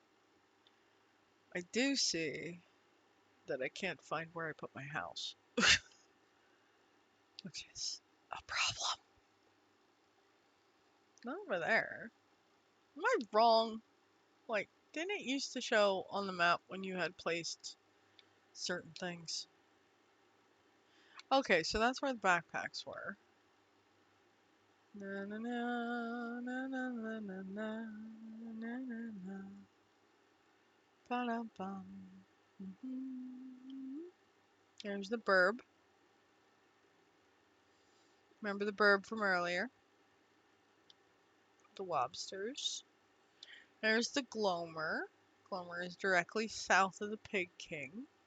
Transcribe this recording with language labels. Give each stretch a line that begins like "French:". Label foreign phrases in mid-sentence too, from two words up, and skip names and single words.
English: I do see that I can't find where I put my house, which is a problem. Not over there. Am I wrong? Like, didn't it used to show on the map when you had placed certain things? Okay, so that's where the backpacks were. Na na na na na na na na na na na. Ba-dum-bum. Mhm. There's the burb. Remember the burb from earlier? The lobsters. There's the Glomer. Glomer is directly south of the Pig King.